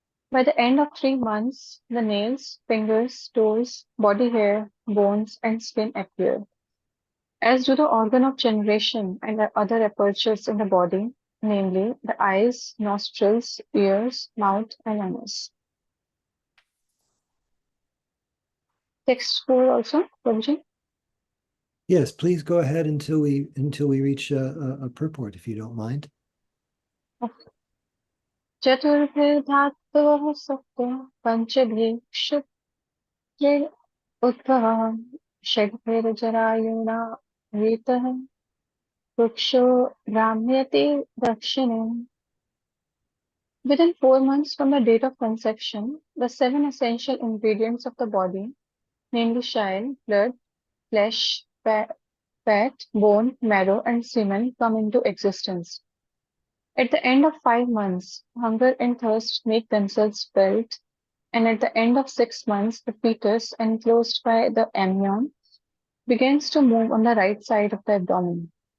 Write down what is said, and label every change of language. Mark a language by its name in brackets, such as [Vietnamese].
[English] By the end of 3 months, the nails, fingers, toes, body hair, bones, and skin appear, as do the organ of generation and the other apertures in the body, namely the eyes, nostrils, ears, mouth, and anus. Text 4 also, Prabhuji. Yes, please go ahead until we reach a purport, if you don't mind. [Sanskrit] चतुर्भिर्धातवः सप्त पञ्चभिः उद्भवः षड्भिर्जरायुणा वीतः वृक्षो भ्राम्यते दक्षिणे. [English] Within 4 months from the date of conception, the 7 essential ingredients of the body, namely chyle, blood, flesh, fat, bone, marrow, and semen, come into existence. At the end of 5 months, hunger and thirst make themselves felt, and at the end of 6 months, the fetus, enclosed by the amnion, begins to move on the right side of the abdomen.